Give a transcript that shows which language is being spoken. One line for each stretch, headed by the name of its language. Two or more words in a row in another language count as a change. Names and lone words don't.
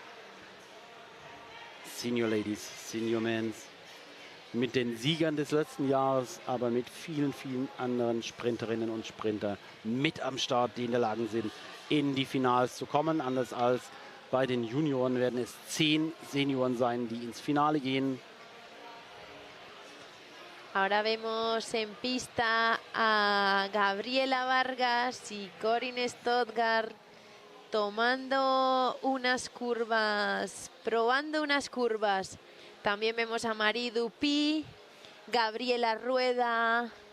English: Senior Ladies, Senior Men's.
German: Mit den Siegern des letzten Jahres, aber mit vielen anderen Sprinterinnen und Sprinter mit am Start, die in der Lage sind, in die Finals zu kommen. Anders als bei den Junioren werden es 10 Senioren sein, die ins Finale gehen.
Spanish: Ahora vemos en pista a Gabriela Vargas y Corinne Stoddard tomando unas curvas, probando unas curvas. También vemos a Marie Dupuy, Gabriela Rueda.